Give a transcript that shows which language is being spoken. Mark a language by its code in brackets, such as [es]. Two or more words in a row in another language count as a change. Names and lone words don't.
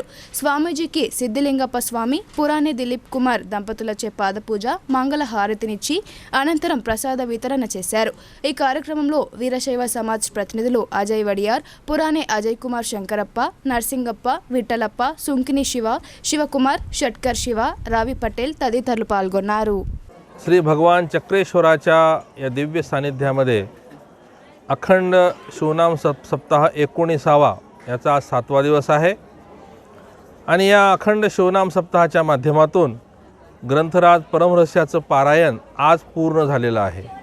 [te] స్వామీజీకి సిద్ధిలింగప్ప స్వామి, పురాణి దిలీప్ కుమార్ దంపతులచే పాదపూజ, మంగళ హారతినిచ్చి అనంతరం ప్రసాద వితరణ చేశారు. ఈ కార్యక్రమంలో వీరశైవ సమాజ్ ప్రతినిధులు అజయ్ వడియార్, పురాణి అజయ్ కుమార్ శంకరప్ప, నర్సింగప్ప, విఠలప్ప, సుంకిని శివ, శివకుమార్, షట్కర్ శివ, రావి పటేల్ తదితరులు పాల్గొన్నారు. [mr] श्री भगवान चक्रेश्वराच्या या दिव्य सानिध्यामध्ये अखंड शिवनाम सप्ताह 19वा याचा आज 7वा दिवस आहे आणि या अखंड शिवनाम सप्ताहाच्या माध्यमातून ग्रंथराज परमरहस्याचं पारायण आज पूर्ण झालेलं आहे.